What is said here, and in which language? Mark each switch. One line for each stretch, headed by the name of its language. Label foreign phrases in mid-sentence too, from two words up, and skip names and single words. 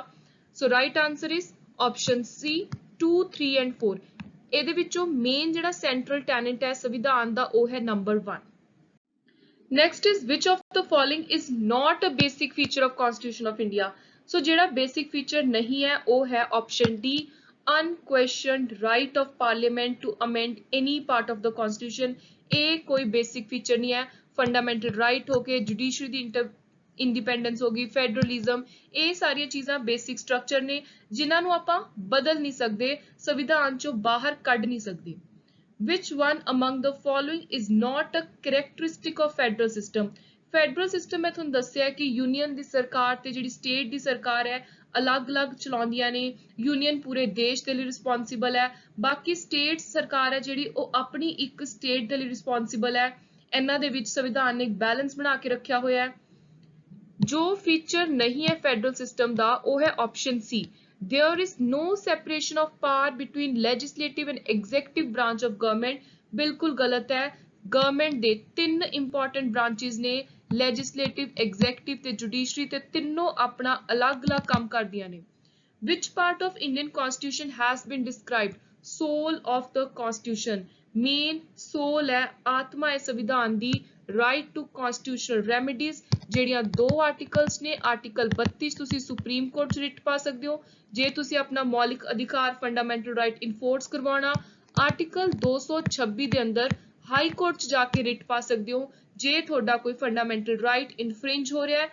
English: so right answer is option C, 2, 3 and 4।
Punjabi: ਇਹਦੇ ਵਿੱਚੋਂ ਮੇਨ ਜਿਹੜਾ
English: central tenet
Punjabi: ਹੈ ਸੰਵਿਧਾਨ ਦਾ ਉਹ ਹੈ ਨੰਬਰ 1।
English: next is which of the following is not a basic feature of constitution of India.
Punjabi: ਸੋ ਜਿਹੜਾ
English: basic feature
Punjabi: ਨਹੀਂ ਹੈ ਉਹ ਹੈ
English: option D, unquestioned right of parliament to amend any part of the constitution।
Punjabi: ਇਹ ਕੋਈ
English: basic feature
Punjabi: ਨਹੀਂ ਹੈ।
English: fundamental right
Punjabi: ਹੋ ਕੇ ਜੁਡੀਸ਼ਰੀ ਦੀ ਇੰਡੀਪੈਂਡੈਂਸ ਹੋ ਗਈ, ਫੈਡਰਲਿਜ਼ਮ, ਇਹ ਸਾਰੀਆਂ ਚੀਜ਼ਾਂ
English: basic structure
Punjabi: ਨੇ ਜਿਨ੍ਹਾਂ ਨੂੰ ਆਪਾਂ ਬਦਲ ਨਹੀਂ ਸਕਦੇ, ਸੰਵਿਧਾਨ ਚੋਂ ਬਾਹਰ ਕੱਢ ਨਹੀਂ ਸਕਦੇ।
English: Which one among the following is not a characteristic of federal system? federal system
Punjabi: ਮੈਂ ਤੁਹਾਨੂੰ ਦੱਸਿਆ ਕਿ ਯੂਨੀਅਨ ਦੀ ਸਰਕਾਰ ਤੇ ਜਿਹੜੀ ਸਟੇਟ ਦੀ ਸਰਕਾਰ ਹੈ ਅਲੱਗ-ਅਲੱਗ ਚਲਾਉਂਦੀਆਂ ਨੇ। ਯੂਨੀਅਨ ਪੂਰੇ ਦੇਸ਼ ਦੇ ਲਈ ਰਿਸਪੌਂਸਿਬਲ ਹੈ, ਬਾਕੀ ਸਟੇਟ ਸਰਕਾਰ ਹੈ ਜਿਹੜੀ ਉਹ ਆਪਣੀ ਇੱਕ ਸਟੇਟ ਦੇ ਲਈ ਰਿਸਪੌਂਸਿਬਲ ਹੈ। ਇਹਨਾਂ ਦੇ ਵਿੱਚ ਸੰਵਿਧਾਨ ਨੇ ਇੱਕ ਬੈਲੈਂਸ ਬਣਾ ਕੇ ਰੱਖਿਆ ਹੋਇਆ ਹੈ। ਜੋ ਫੀਚਰ ਨਹੀਂ ਹੈ
English: federal system
Punjabi: ਦਾ ਉਹ ਹੈ
English: option C, there is no separation of power between legislative and executive branch of government।
Punjabi: ਬਿਲਕੁਲ ਗਲਤ ਹੈ। ਗਵਰਨਮੈਂਟ ਦੇ 3
English: important branches
Punjabi: ਨੇ,
English: legislative, executive
Punjabi: ਤੇ ਜੁਡੀਸ਼ਰੀ, ਤੇ ਤਿੰਨੋਂ ਆਪਣਾ ਅਲੱਗ-ਅਲੱਗ ਕੰਮ ਕਰਦੀਆਂ ਨੇ।
English: Which part of Indian Constitution has been described? Soul of the Constitution, main soul
Punjabi: ਹੈ, ਆਤਮਾ ਹੈ ਸੰਵਿਧਾਨ ਦੀ।
English: Right to constitutional remedies,
Punjabi: ਜਿਹੜੀਆਂ ਦੋ ਆਰਟੀਕਲਸ ਨੇ ਆਰਟੀਕਲ 32 ਤੁਸੀਂ ਸੁਪਰੀਮ ਕੋਰਟ 'ਚ ਰਿਟ ਪਾ ਸਕਦੇ ਹੋ ਜੇ ਤੁਸੀਂ ਆਪਣਾ ਮੌਲਿਕ ਅਧਿਕਾਰ
English: fundamental right enforce
Punjabi: ਕਰਵਾਉਣਾ ਆਰਟੀਕਲ 226 ਦੇ ਅੰਦਰ ਹਾਈ ਕੋਰਟ 'ਚ ਜਾ ਕੇ ਰਿਟ ਪਾ ਸਕਦੇ ਹੋ ਜੇ ਤੁਹਾਡਾ ਕੋਈ
English: fundamental right infringe
Punjabi: ਹੋ ਰਿਹਾ ਹੈ